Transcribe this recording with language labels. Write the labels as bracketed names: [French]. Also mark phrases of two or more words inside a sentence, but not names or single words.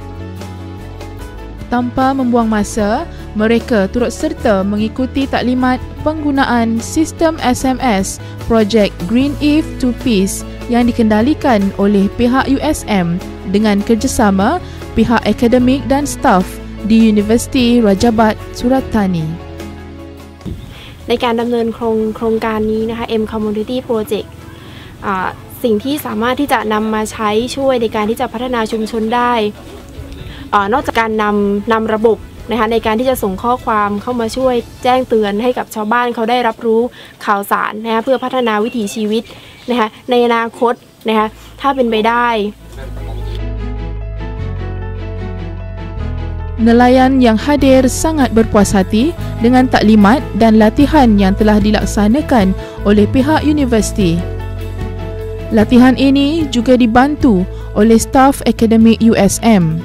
[Malay] Tanpa membuang masa, mereka turut serta mengikuti taklimat penggunaan sistem SMS Projek Green Eve 2Piece yang dikendalikan oleh pihak USM dengan kerjasama pihak akademik dan staf di Universiti Rajabat Surat Thani. [Thai] ในการดำเนินโครงการนี้นะคะ M Community Project สิ่งที่สามารถที่จะนำมาใช้ช่วยในการที่จะพัฒนาชุมชนได้นอกจากการนำระบบนะคะในการที่จะส่งข้อความเข้ามาช่วยแจ้งเตือนให้กับชาวบ้านเขาได้รับรู้ข่าวสารนะคะเพื่อพัฒนาวิถีชีวิตนะคะในอนาคตนะคะถ้าเป็นไปได้ [Malay] Nelayan yang hadir sangat berpuas hati dengan taklimat dan latihan yang telah dilaksanakan oleh pihak universiti. Latihan ini juga dibantu oleh staf akademik USM.